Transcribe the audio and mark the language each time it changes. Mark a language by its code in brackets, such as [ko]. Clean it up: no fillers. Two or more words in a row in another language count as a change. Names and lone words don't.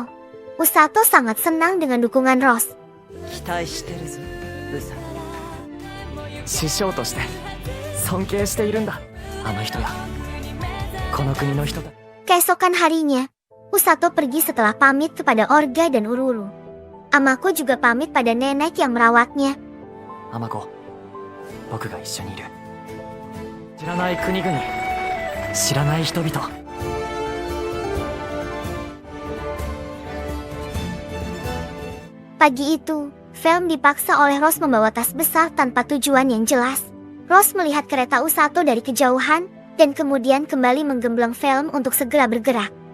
[id] Usato sangat senang dengan dukungan Rose. Keesokan harinya, Usato pergi setelah pamit kepada Orga dan Ururu. Amako juga pamit pada nenek yang merawatnya. [ja] アマコ、僕が一緒にいる。知らない国組、知らない人々. [id] Pagi itu, Velm dipaksa oleh Rose membawa tas besar tanpa tujuan yang jelas. Rose melihat kereta Usato dari kejauhan, dan kemudian kembali menggembleng Velm untuk segera bergerak.